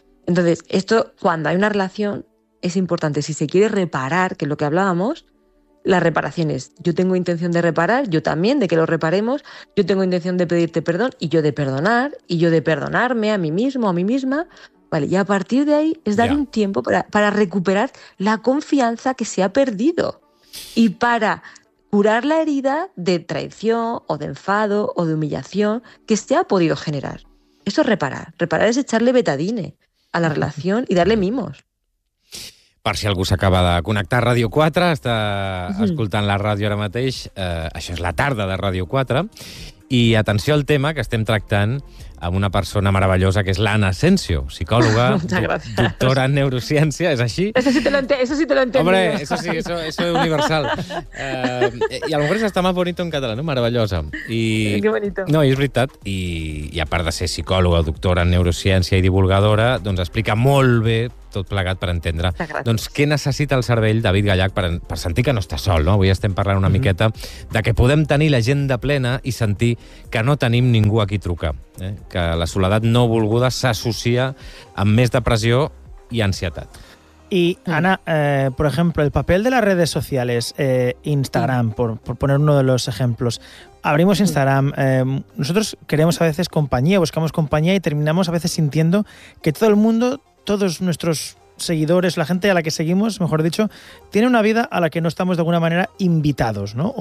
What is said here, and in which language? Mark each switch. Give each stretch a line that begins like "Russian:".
Spanish: Entonces, esto, cuando hay una relación, es importante. Si se quiere reparar, que es lo que hablábamos, la reparación es, yo tengo intención de reparar, yo también, de que lo reparemos, yo tengo intención de pedirte perdón y yo de perdonar, y yo de perdonarme a mí mismo, a mí misma, vale, y a partir de ahí es dar un tiempo para recuperar la confianza que se ha perdido y para curar la herida de traición o de enfado o de humillación que se ha podido generar. Eso es reparar. Reparar es echarle betadine a la relación y darle mimos.
Catalan: Per si algú s'acaba de connectar a Ràdio 4, està escoltant la ràdio ara mateix, això és la tarda de Ràdio 4, i atenció al tema que estem tractant amb una persona meravellosa, que és l'Anna Asensio, psicòloga, doctora en neurociència, és així?
Spanish: Eso sí te lo entiendo. Hombre, eso sí, eso es universal. I a lo mejor es hasta más bonito en català, no?
Catalan: Meravellosa.
Spanish: I, qué bonito.
Catalan: No, i és veritat. I a part de ser psicòloga, doctora en neurociència i divulgadora, doncs explica molt bé tot plegat per entendre. Doncs què necessita el cervell, David Gallach, per sentir que no està sol, no? Avui estem parlant una miqueta de que podem tenir l'agenda plena i sentir que no tenim ningú a qui trucar, eh? Que la soledat no volguda s'associa amb més depressió i ansietat. I, Anna, per exemple, el paper de les redes socials,
Spanish: Instagram, per poner uno de los ejemplos, abrimos Instagram, nosotros queremos a veces compañía, buscamos compañía y terminamos a veces sintiendo que todo el mundo, todos nuestros seguidores, la gente a la que seguimos, mejor dicho, tiene una vida a la que no estamos de alguna manera invitados, ¿no?